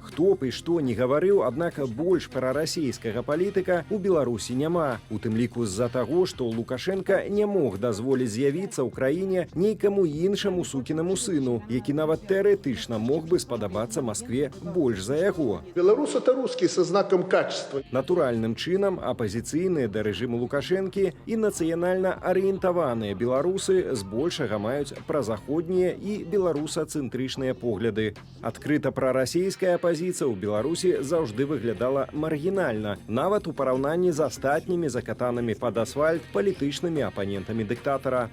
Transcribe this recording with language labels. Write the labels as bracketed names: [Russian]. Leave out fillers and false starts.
[Belarusian] Хто б і што не гаварыў, аднак больш прарасійскага палітыка у Беларусі няма. У тым ліку з-за таго, што Лукашенка не мог дазволіць з'явіцца ў краіне нейкаму іншаму сукінаму сыну, які нават тэарэтычна мог бы спадабацца Маскве больш за яго. [Russian] Беларус — это русский со знаком качества. [Belarusian] Натуральным чынам апазіцыйныя да рэжыму Лукашэнкі і нацыянальна арыентаваныя беларусы збольшага маюць празаходнія і беларусацэнтрычныя погляды. Адкрыта прарасійская апазіцыя ў Беларусі заўжды выглядала маргінальна, нават у параўнанні з астатнімі закатанымі пад асфальт палітычнымі апанентамі дыктатара.